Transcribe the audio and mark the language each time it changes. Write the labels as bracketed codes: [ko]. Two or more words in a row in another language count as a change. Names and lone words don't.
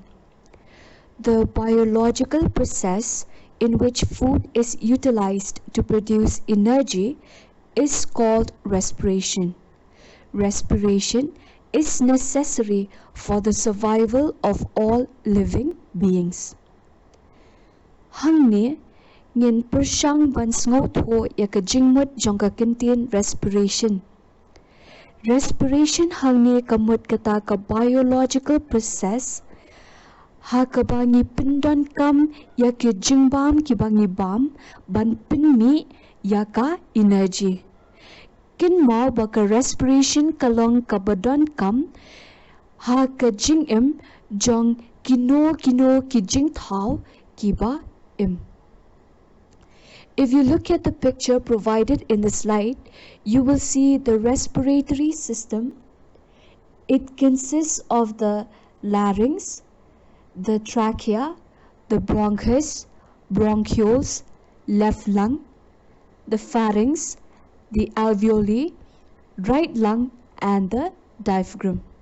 [en] The biological process in which food is utilized to produce energy is called respiration. Respiration is necessary for the survival of all living beings. [kha] Hangni ngin persyang ban sngoto ya ka jingmut jong ka kintin respiration. Respiration hangni kamut kata ka [en] biological process [kha] ha kabangi pindon kam ya ke jingbam ki bangi bam ban pinmi ya ka energy. Kin mau baka respiration kalong kabadon kam ha ka jingim jong kino ki jing thau ki ba im. [en] If you look at the picture provided in the slide, you will see the respiratory system. It consists of the larynx, the trachea, the bronchus, bronchioles, left lung, the pharynx, the alveoli, right lung, and the diaphragm.